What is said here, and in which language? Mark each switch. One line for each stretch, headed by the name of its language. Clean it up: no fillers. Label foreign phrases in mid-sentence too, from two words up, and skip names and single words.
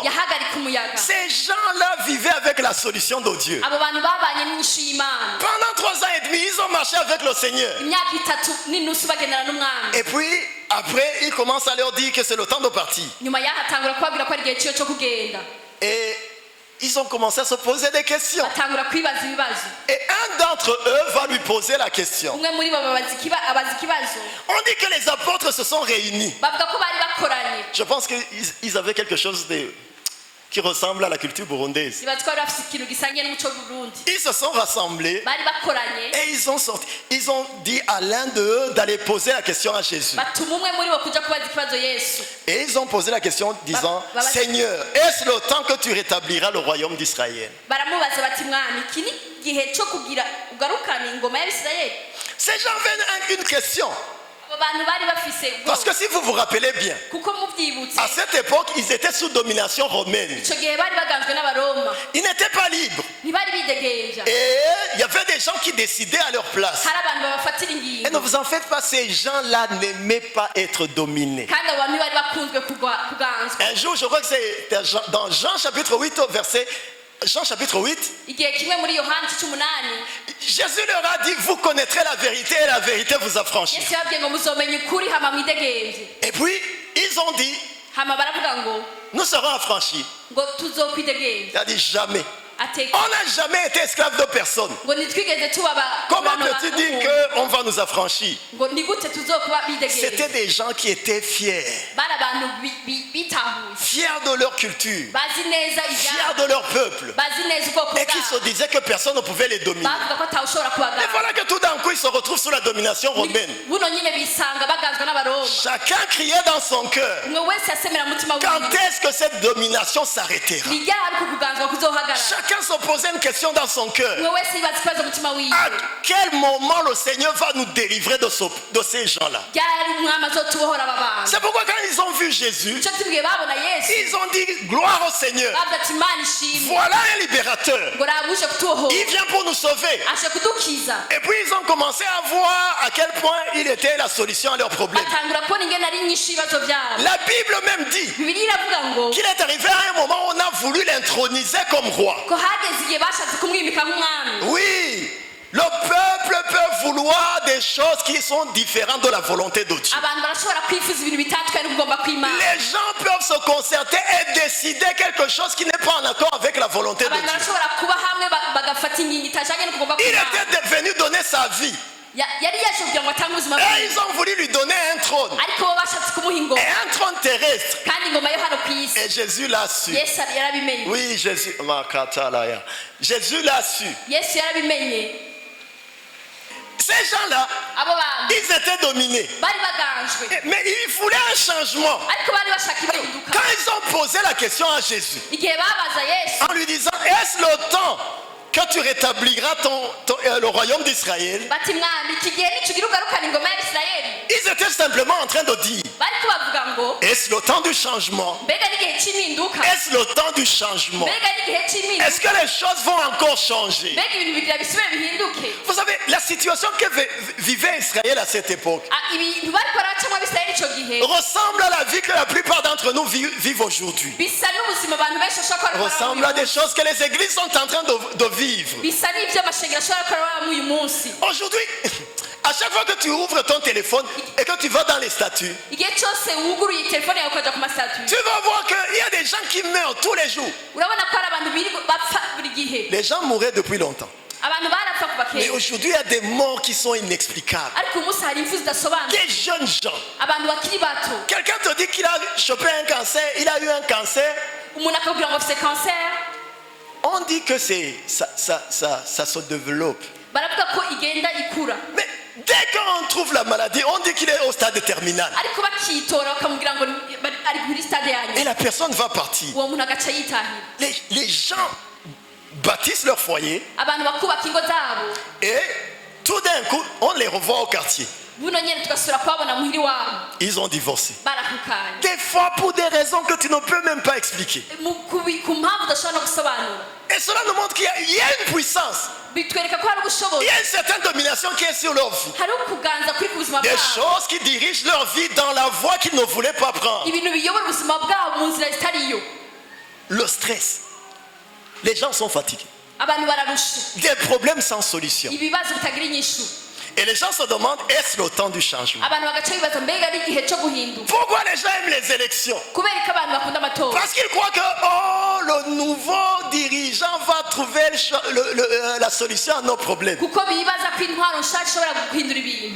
French: Ces gens-là vivaient avec la solution de Dieu. Pendant 3 ans et demi, ils ont marché avec le Seigneur. Et puis, après, il commence à leur dire que c'est le temps de partir. Et ils ont commencé à se poser des questions.
Rundi: batangura kwibaza ibibazo.
French: Et un d'entre eux va lui poser la question.
Rundi: Umwe muri bo abaza ikibazo.
French: On dit que les apôtres se sont réunis.
Rundi: Bavuga ko bari bakoranye.
French: Je pense qu'ils avaient quelque chose qui ressemble à la culture burundaise.
Rundi: Nibaza ko bari bafite ikintu gisangiye n'umuco w'Uburundi.
French: Ils se sont rassemblés
Rundi: Bari bakoranye.
French: et ils ont dit à l'un d'eux d'aller poser la question à Jésus.
Rundi: Batuma umwe muri bo kuja kubaza ikibazo Yesu.
French: Et ils ont posé la question disant, Seigneur, est-ce le temps que tu rétabliras le royaume d'Israël?
Rundi: Baramubaza bati mwami iki ni gihe cyo kugira ugarukane ingoma y'Abisirayeli.
French: Ces gens avaient une question.
Rundi: Abo bantu bari bafise
French: Parce que si vous vous rappelez bien,
Rundi: kuko muvyibutse
French: à cette époque, ils étaient sous domination romaine.
Rundi: ico gihe bari baganzwe n'abaroma
French: Ils n'étaient pas libres.
Rundi: ntibari bidegenja.
French: Et il y avait des gens qui décidaient à leur place.
Rundi: Hari abantu babafatira
French: Et ne
Rundi: ingingo
French: vous en faites pas, ces gens-là n'aimaient pas être dominés.
Rundi: kandi abo bantu ntibari bakunzwe kuganzwa.
French: Un jour, je crois que c'est dans Jean chapitre 8, Jean chapitre 8,
Rundi: Igihe kimwe muri Yohana 18
French: Jésus leur a dit, vous connaîtrez la vérité et la vérité vous affranchit.
Rundi: Yesu yabwiye ngo muzomenya ukuri hama mwidegenje.
French: Et puis, ils ont dit,
Rundi: Hama baravuga ngo
French: nous serons affranchis.
Rundi: tuzokwidegenja.
French: Il a dit jamais.
Rundi: Ateka
French: On n'a jamais été esclave de personne.
Rundi: ngo nitwigeze tuba
French: Comment peux-tu dire qu'on va nous affranchir?
Rundi: ngo ni gute tuzokuba
French: C'était
Rundi: bidegenje.
French: des gens qui étaient fiers.
Rundi: Bari abantu bitahuye
French: Fiers de leur culture.
Rundi: bazi neza
French: Fiers
Rundi: ibyabo,
French: de leur peuple.
Rundi: bazi neza ubwoko
French: Et qui se
Rundi: bwabo,
French: disaient que personne ne pouvait les dominer.
Rundi: bavuga ko atawushobora
French: Et
Rundi: kubaganza.
French: voilà que tout d'un coup, ils se retrouvent sous la domination romaine.
Rundi: buno nyine bisanga baganzwa n'abaroma.
French: Chacun criait dans son cœur.
Rundi: umwe wese yasemera mu mutima
French: Quand
Rundi: wiwe
French: est-ce que cette domination s'arrêtera?
Rundi: ni ryari ariko kuganzwa kuzohagarara.
French: Chacun se posait une question dans son cœur.
Rundi: umwe wese yibaza ikibazo mu mutima wiwe
French: À quel moment le Seigneur va nous délivrer de ces gens-là?
Rundi: ryari umwami azotubohora aba bantu.
French: C'est pourquoi quand ils ont vu Jésus,
Rundi: icyo tubwiye babona Yesu
French: ils ont dit gloire au Seigneur.
Rundi: bavuga ati Imana ishimwe
French: Voilà un libérateur.
Rundi: ngo rabuje kutubohora
French: Il vient pour nous sauver.
Rundi: ashe kudukiza.
French: Et puis ils ont commencé à voir à quel point il était la solution à leurs problèmes.
Rundi: batangura kubona ingene ari nyinshi ibibazo byabo.
French: La Bible même dit
Rundi: Bibiliya iravuga ngo
French: qu'il est arrivé à un moment où on a voulu l'introniser comme roi.
Rundi: ko hageze igihe bashatse kumwimika nk'umwami.
French: Oui, le peuple peut vouloir des choses qui sont différentes de la volonté de Dieu.
Rundi: abantu barashobora kwifuza ibintu bitandukanye n'ubugomba kw'Imana.
French: Les gens peuvent se concerter et décider quelque chose qui n'est pas en accord avec la volonté de
Rundi: abantu
French: Dieu.
Rundi: barashobora kuba hamwe bagafata ingingo itajanye n'ukugomba
French: Il
Rundi: kw'Imana.
French: était venu donner sa vie
Rundi: yari yaje kugira ngo atange ubuzima
French: et
Rundi: bwiwe
French: ils ont voulu lui donner un trône,
Rundi: ariko bo bashatse kumuha ingoma
French: et un trône terrestre.
Rundi: kandi ingoma yo hano ku isi.
French: Et Jésus l'a su.
Rundi: Yesu yarabimenye.
French: Oui, Jésus, Jésus l'a su.
Rundi: Yesu yarabimenye.
French: Ces gens-là,
Rundi: abo bantu
French: ils étaient dominés.
Rundi: bari baganjwe
French: Mais il voulait un changement.
Rundi: ariko bari bashaka impinduka.
French: Quand ils ont posé la question à Jésus,
Rundi: igihe babaza Yesu
French: en lui disant, est-ce le temps que tu rétabliras le royaume d'Israël?
Rundi: bati mwami iki gihe nicugira ugarukana ingoma y'Abisirayeli.
French: Ils étaient simplement en train de dire,
Rundi: bariko bavuga ngo
French: est-ce le temps du changement?
Rundi: mbega n'igihe cy'impinduka,
French: Est-ce le temps du changement?
Rundi: mbega n'igihe cy'impinduka,
French: Est-ce que les choses vont encore changer?
Rundi: mbega ibintu bigira bisubire bihinduke.
French: Vous savez, la situation que vivait Israël à cette époque
Rundi: ibintu bariko baracamwo Abisirayeli ico gihe
French: ressemble à la vie que la plupart d'entre nous vivent aujourd'hui.
Rundi: bisa n'ubuzima abantu benshi bashobora kuba
French: Ressemble à des choses que les églises sont en train de vivre.
Rundi: bisa n'ibyo amashengero ashobora kuba uyu munsi.
French: Aujourd'hui, à chaque fois que tu ouvres ton téléphone et que tu vas dans les statuts,
Rundi: igihe cyose wuguruye telefone yawe ukaja ku masitatu
French: tu vas voir qu'il y a des gens qui meurent tous les jours.
Rundi: urabona ko hari abantu bapfa buri gihe.
French: Les gens mouraient depuis longtemps.
Rundi: abantu barapfa kuva
French: Mais
Rundi: kera
French: aujourd'hui, il y a des morts qui sont inexplicables.
Rundi: ariko uyu munsi hari impfu zidasobanutse.
French: Des jeunes gens.
Rundi: abantu bakiri bato
French: Quelqu'un te dit qu'il a chopé un cancer, il a eu un cancer.
Rundi: umuntu akakubwira ngo afite kanseri.
French: On dit que ça se développe.
Rundi: baravuga ko igenda ikura
French: Mais dès qu'on trouve la maladie, on dit qu'il est au stade terminal.
Rundi: ariko bakitora bakamubwira ngo ari kuri stade ya
French: Et
Rundi: nyuma
French: la personne va partir.
Rundi: uwo muntu agaca yitahira.
French: Les gens bâtissent leur foyer
Rundi: abantu bakubaka ingo zabo
French: et tout d'un coup, on les revoit au quartier.
Rundi: buno nyene tugasubira kubabona muhiri wabo
French: Ils ont divorcé.
Rundi: barakukanye
French: Des fois pour des raisons que tu ne peux même pas expliquer.
Rundi: ku mpamvu udashobora no gusobanura.
French: Et cela nous montre qu'il y a une puissance.
Rundi: bitwereka ko hari
French: Il
Rundi: ubushobozi,
French: y a une certaine domination qui est sur leur vie.
Rundi: hari ukuganza kuri ku buzima
French: Des
Rundi: bwabo,
French: choses qui dirigent leur vie dans la voie qu'ils ne voulaient pas prendre.
Rundi: ibintu biyobora ubuzima bwabo mu nzira zitariyo.
French: Le stress. Les gens sont fatigués.
Rundi: abantu bararusha,
French: Des problèmes sans solution.
Rundi: ibibazo bitagira inyishu.
French: Et les gens se demandent, est-ce le temps du changement?
Rundi: abantu bagaca bibaza mbega ari igihe cyo guhinduka
French: Pourquoi les gens aiment les élections?
Rundi: kubera ko abantu bakunda amatora
French: Parce qu'ils croient que le nouveau dirigeant va trouver la solution à nos problèmes.
Rundi: kuko bibaza ko intwaro nshya ishobora guhindura ibintu